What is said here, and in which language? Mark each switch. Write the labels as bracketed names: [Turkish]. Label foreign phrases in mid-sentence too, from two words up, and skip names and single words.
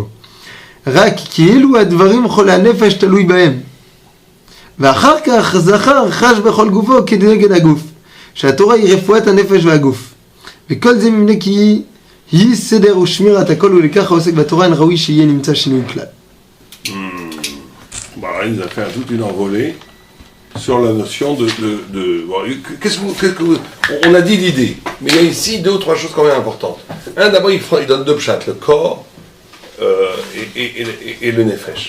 [Hebrew] רק כאילו הדברים חולי הנפש תלוי בהם. ואחר כך זכר חש בכל גופו כנגד הגוף, שהתורה היא רפואת הנפש והגוף. וכל זה מפני כי היא סדר ושמירת הכל, ולכך העוסק בתורה אין ראוי שיהיה נמצא שינוי כלל. [French] Bah, il nous a fait toute une envolée sur la notion bon, on a dit l'idée, mais il y a ici deux ou trois choses quand même importantes. Un, d'abord, il donne deux pshat, le corps et le nefesh.